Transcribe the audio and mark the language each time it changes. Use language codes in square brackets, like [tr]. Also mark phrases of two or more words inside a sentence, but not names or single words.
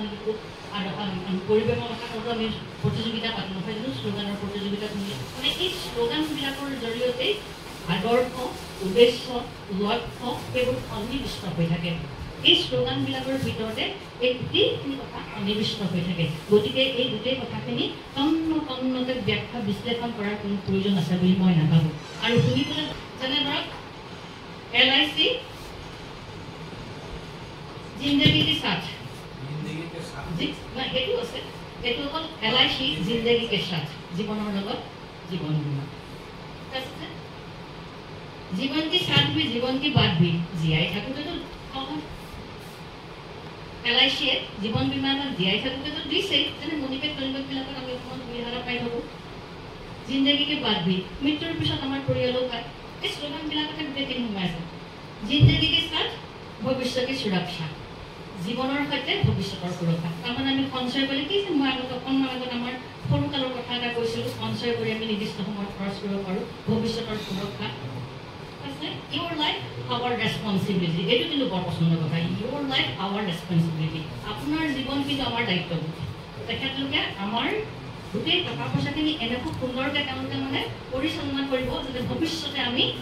[as] দিওঁ আৰু পৰিৱেশৰ কথাটো আমি প্ৰতিযোগিতা পাতোঁ নহয় জানো শ্লোগানৰ প্ৰতিযোগিতা মানে এই শ্লোগানবিলাকৰ জৰিয়তে আদৰ্শ উদ্দেশ্য লক্ষ্য সেইবোৰ সন্নিৱিষ্ট হৈ থাকে এই শ্লোগানবিলাকৰ ভিতৰতে এই গোটেইখিনি কথা সন্নিৱিষ্ট হৈ থাকে গতিকে এই গোটেই কথাখিনি তন্নতন্নকৈ ব্যাখ্যা বিশ্লেষণ কৰাৰ কোনো প্ৰয়োজন আছে বুলি মই নাভাবোঁ আৰু শুনিবলৈ যেনে ধৰক LIC [hi] जिंदगी के साथ [as] हेतु আছে हेतु অকল LIC [hi] जिंदगी के साथ [as] জীৱনৰ লগত জীৱন বীমা আছে [hi] जीवन के साथ भी जीवन के बाद भी [as] জীয়াই থাকোঁতেতো LIC জীৱন বীমা জীয়াই থাকোঁতেতো দিছেই যেনে মণিপেট টনিপেটবিলাকত আমি অকণমান সুবিধা পাই থাকোঁ [hi] जिंदगी के बाद भी [as] মৃত্যুৰ পিছত আমাৰ পৰিয়ালো পায় এই শ্লোগানবিলাকতে গোটেইখিনি সোমাই আছে [hi] जिंदगी के साथ [as] ভৱিষ্যতে সুৰক্ষা জীৱনৰ সৈতে ভৱিষ্যতৰ সুৰক্ষা তাৰমানে আমি সঞ্চয় কৰি কি মই আগত অকণমান আগত আমাৰ সৰুকালৰ কথা এটা কৈছিলোঁ সঞ্চয় কৰি আমি নিৰ্দিষ্ট সময়ত খৰচ কৰিব পাৰোঁ ভৱিষ্যতৰ সুৰক্ষা আছে [en] your life our responsibility [as] এইটো কিন্তু বৰ পচন্দৰ কথা [en] your life our responsibility [as] আপোনাৰ জীৱন কিন্তু আমাৰ দায়িত্ববোধ তেখেতলোকে আমাৰ গোটেই টকা পইচাখিনি এনেকুৱা সুন্দৰকৈ তেওঁলোকে মানে পৰিচালনা কৰিব যাতে ভৱিষ্যতে আমি